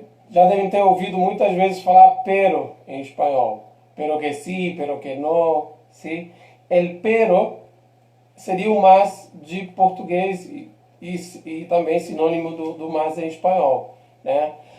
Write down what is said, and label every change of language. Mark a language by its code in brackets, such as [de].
[pt] Já devem ter ouvido muitas vezes falar pero em espanhol. [es] Pero que sí, pero que no, ¿sí? [pt] El pero seria o mais de português e também sinônimo do mais em espanhol, né?